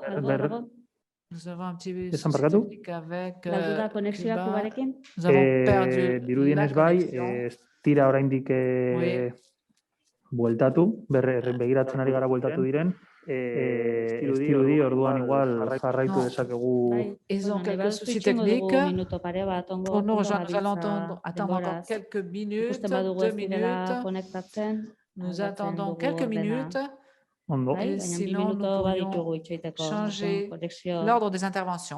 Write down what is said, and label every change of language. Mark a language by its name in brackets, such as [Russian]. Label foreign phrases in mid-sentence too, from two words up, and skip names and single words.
[French] Nous avons un petit souci technique avec Cuba. Nous avons perdu [Basque] dirudienez bai, ez dira oraindik bueltatu, begiratzen ari gara bueltatu diren, estirudi, orduan igual jarraitu dezakegu. [French] Ils ont quelques soucis techniques. Pour nous rejoindre, nous allons attendre encore quelques minutes, 2 minutes. Nous attendons quelques minutes. Et sinon, nous pourrions changer l'ordre des interventions.